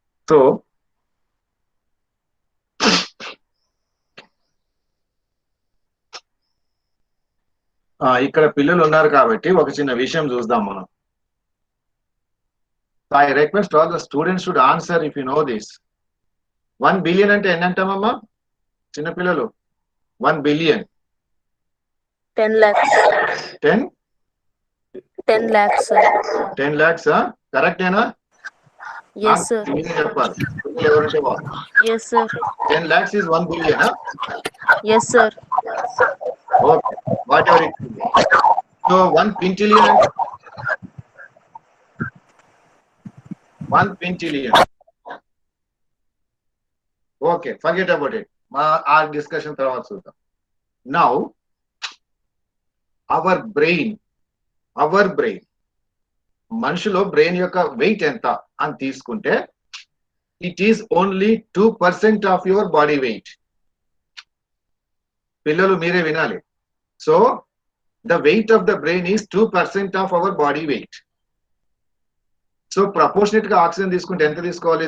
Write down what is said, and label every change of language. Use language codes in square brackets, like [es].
[te] So ఇక్కడ పిల్లలు ఉన్నారు కాబట్టి ఒక చిన్న విషయం చూద్దాం మనం. [en] I request all the students should answer if you know this. [te] 1 billion అంటే ఎన్ని అంటామమ్మా చిన్న పిల్లలు? [en] 1 billion. 10 lakhs. 10 lakhs, sir. 10 lakhs, కరెక్టేనా? Yes, sir. [te] చెప్పాలి. ఎవరంటే వాళ్ళు. [en] Yes, sir. 10 lakhs is 1 billion. Yes, sir. Okay, whatever it is. So 1 quintillion. 1 quintillion. Okay, forget about it. Our discussion [te] తర్వాత చూద్దాం. [en] Now, our brain, [te] మనిషిలో బ్రెయిన్ యొక్క wait ఎంత అని తీసుకుంటే [en] it is only 2% of your body weight. [te] పిల్లలు మీరే వినాలి. [en] So, the weight of the brain is 2% of our body weight. [te] So, proportionate గా ఆక్సిజన్ తీసుకుంటే ఎంత తీసుకోవాలి?